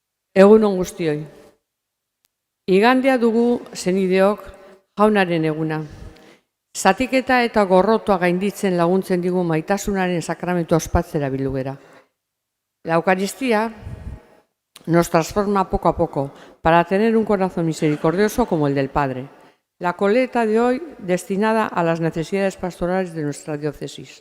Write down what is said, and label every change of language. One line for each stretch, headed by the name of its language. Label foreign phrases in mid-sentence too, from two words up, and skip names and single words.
Basque: Egun on guztioi. Igandea dugu zenideok jaunaren eguna. Zatiketa eta gorrotoa gainditzen laguntzen digu maitasunaren sakramentu ospatzera bildu gera.
Spanish: La Eucaristía nos transforma poco a poco para tener un corazón misericordioso como el del Padre. La coleta de hoy destinada a las necesidades pastorales de nuestra diócesis.